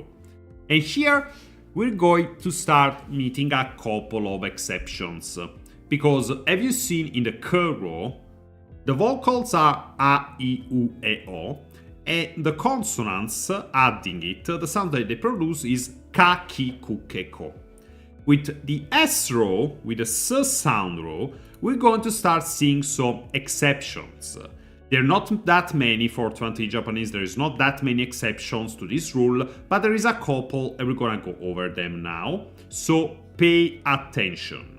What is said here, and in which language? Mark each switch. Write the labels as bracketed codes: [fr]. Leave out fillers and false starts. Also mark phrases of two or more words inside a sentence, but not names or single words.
[en] And here, we're going to start meeting a couple of exceptions. Because, have you seen in the K row, the vocals are A, I, U, E, O. And the consonants, adding it, the sound that they produce is ka, ki, ku, ke, ko. With the S row, with the S sound row, we're going to start seeing some exceptions. There are not that many for 20 Japanese, there is not that many exceptions to this rule, but there is a couple and we're gonna go over them now. So pay attention.